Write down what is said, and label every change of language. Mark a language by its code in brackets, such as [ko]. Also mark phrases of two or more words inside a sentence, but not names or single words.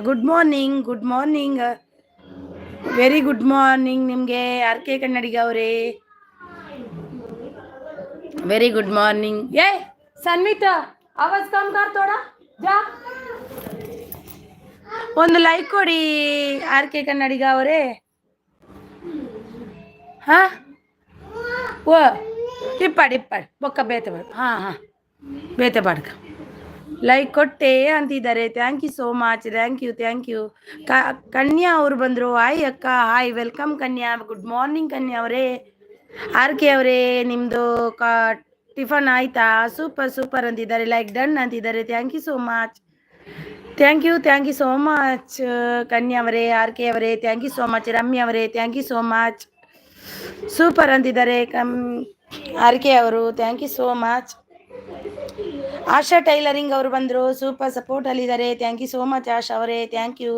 [en] good morning, good morning, very good morning [kn] ನಿಮಗೆ ಆರ್ ಕೆ ಕನ್ನಡಿಗ ಅವರೇ. [en] very good morning. [hi] ए सन्विता, आवाज़ कम कर थोड़ा जा. [kn] ಒಂದು ಲೈಕ್ ಕೊಡಿ ಆರ್ ಕೆ ಕನ್ನಡಿಗ ಅವರೇ. [tcy] ಹಾಂ ಓ ಇಪ್ಪಾಡಿ ಬೊಕ್ಕ ಬೇತೆ ಬಾಡ್. [kn] ಹಾಂ ಬೇತೆ ಬಾಡ್ಕ ಲೈಕ್ ಕೊಟ್ಟೆ ಅಂತಿದ್ದಾರೆ. [en] thank you so much. thank you. [kn] ಕನ್ಯಾ ಅವರು ಬಂದರು. ಹಾಯ್ ಅಕ್ಕ. [en] hi, welcome [kn] ಕನ್ಯಾ. [en] good morning [kn] ಕನ್ಯಾ ಅವರೇ. ಆರ್ ಕೆ ಅವರೇ, ನಿಮ್ಮದು ಟಿಫನ್ ಆಯಿತಾ? ಸೂಪರ್ ಅಂತಿದ್ದಾರೆ. [en] like done [kn] ಅಂತಿದ್ದಾರೆ. [en] thank you so much. thank you so much ಕನ್ಯಾ ಅವರೇ, ಆರ್ ಕೆ ಅವರೇ. thank you so much. [kn] ರಮ್ಯಾ ಅವರೇ, [en] thank you so much. [kn] ಸೂಪರ್ ಅಂತಿದ್ದಾರೆ ಆರ್ ಕೆ ಅವರು. [en] thank you so much. ಆಶಾ ಟೈಲರಿಂಗ್ [kn] ಅವರು ಬಂದರು. [en] ಸೂಪರ್ ಸಪೋರ್ಟಲ್ಲಿದ್ದಾರೆ. thank you so much ಆಶಾ ಅವರೇ. thank you.